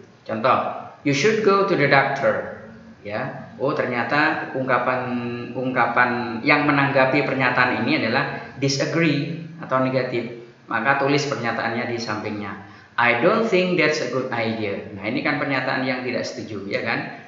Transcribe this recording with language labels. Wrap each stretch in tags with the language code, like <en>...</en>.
<id>Contoh,</id> <en>you should go to the doctor.</en> <id>Ya, oh ternyata ungkapan yang menanggapi pernyataan ini adalah disagree atau negatif. Maka tulis pernyataannya di sampingnya.</id> <en>I don't think that's a good idea.</en> <id>Nah, ini kan pernyataan yang tidak setuju ya kan?</id>